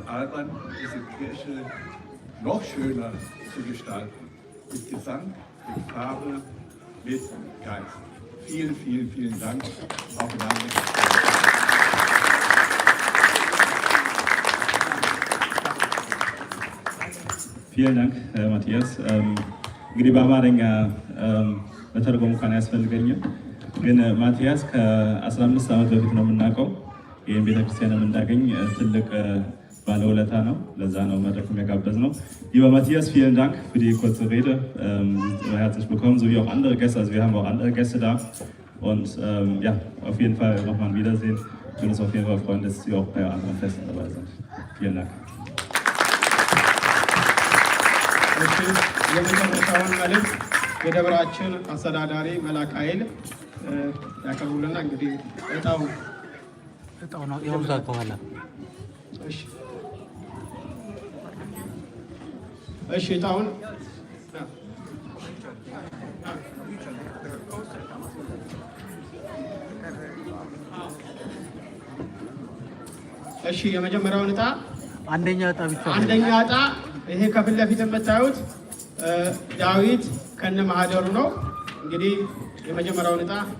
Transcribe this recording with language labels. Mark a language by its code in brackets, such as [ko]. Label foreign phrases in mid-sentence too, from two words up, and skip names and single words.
[de] Alban, diese Kirche noch schöner zu gestalten. Mit Gesang, mit Farbe, mit Geist. Vielen, vielen, vielen Dank. Auch im Namen des Vielen Dank, Matthias. [am] እንግዲህ በአማርኛ መተርጎም እንኳን አያስፈልገኝም፣ ግን ማቲያስ ከ15 ዓመት በፊት ነው የምናውቀው። ይህን ቤተክርስቲያን የምናገኝ ትልቅ ባለውለታ ነው። ለዛ ነው መድረክ የጋበዝ ነው። [de] Lieber Matthias, vielen Dank für die kurze Rede. Herzlich willkommen, so wie auch andere Gäste. Also wir haben auch andere Gäste da. Und ja, auf jeden Fall nochmal ein Wiedersehen. Ich würde uns auf jeden Fall freuen, dass Sie auch bei anderen Festen dabei sind. Vielen Dank. [am] የመጨረሻውን መልእክት የደብራችን አስተዳዳሪ መልአከ ኃይል ያቀርቡልና እንግዲህ እጣው ነው የውዛት በኋላ እሺ እጣውን እሺ የመጀመሪያውን እጣ አንደኛ እጣ ይሄ ከፊት ለፊት የምታዩት ዳዊት ከነ ማህደሩ ነው። እንግዲህ የመጀመሪያውን እጣ